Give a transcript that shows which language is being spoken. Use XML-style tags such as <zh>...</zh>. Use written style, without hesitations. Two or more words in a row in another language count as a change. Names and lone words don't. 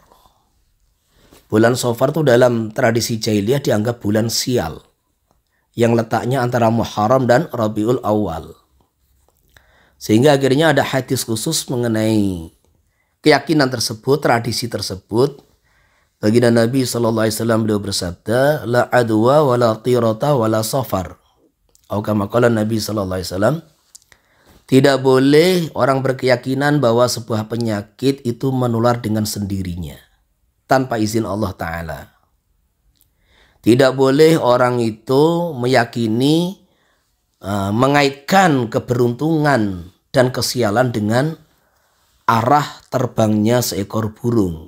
<id>Bulan Shofar itu dalam tradisi jahiliyah dianggap bulan sial, yang letaknya antara Muharram dan Rabiul Awal. Sehingga akhirnya ada hadis khusus mengenai keyakinan tersebut, tradisi tersebut. Baginda Nabi SAW beliau bersabda,</id> <ar>la adwa wa la tirata wa la safar. Kama qala</ar> <id>Nabi SAW, tidak boleh orang berkeyakinan bahwa sebuah penyakit itu menular dengan sendirinya tanpa izin Allah Ta'ala. Tidak boleh orang itu meyakini mengaitkan keberuntungan dan kesialan dengan arah terbangnya seekor burung.</id>